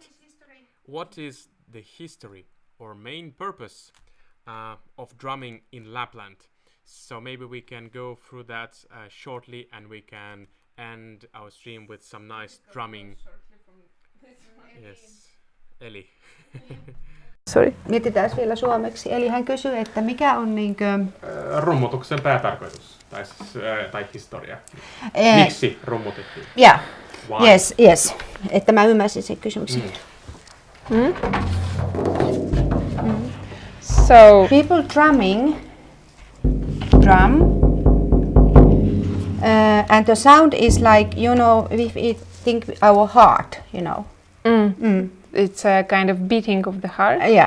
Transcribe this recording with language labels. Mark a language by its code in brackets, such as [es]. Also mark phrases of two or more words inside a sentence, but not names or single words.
[en] What is the history or main purpose of drumming in Lapland? So maybe we can go through that shortly, and we can end our stream with some nice drumming. Yes, [fi] Eli. [en] Sorry. [fi] Mietitään vielä suomeksi. Eli hän kysyy, että mikä on rummutuksen päätarkoitus tai historia. Miksi rummutettiin? [en] Yeah. Yes. [fi] Että mä ymmärsin sen kysymyksen. [en] So people drum, and the sound is like, if we think our heart, it's a kind of beating of the heart.